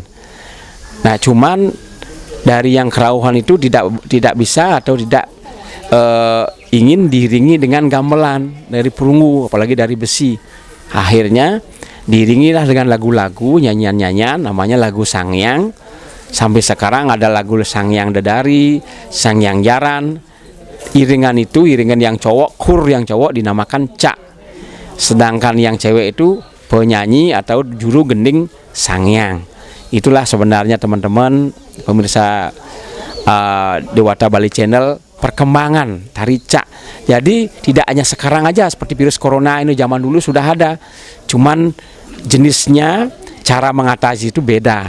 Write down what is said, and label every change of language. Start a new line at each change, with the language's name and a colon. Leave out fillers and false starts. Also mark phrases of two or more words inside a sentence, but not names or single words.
Indonesian: Nah, cuman dari yang kerauhan itu tidak bisa atau tidak ingin diiringi dengan gamelan dari perunggu, apalagi dari besi. Akhirnya diiringilah dengan lagu-lagu, nyanyian-nyanyian, namanya lagu sangyang. Sampai sekarang ada lagu sangyang dedari, sangyang jaran. Iringan itu, iringan yang cowok, kur yang cowok dinamakan cak. Sedangkan yang cewek itu penyanyi atau juru gending sangyang. Itulah sebenarnya teman-teman pemirsa Dewata Bali Channel, perkembangan tarica. Jadi tidak hanya sekarang aja seperti virus corona ini, zaman dulu sudah ada. Cuman jenisnya, cara mengatasi itu beda.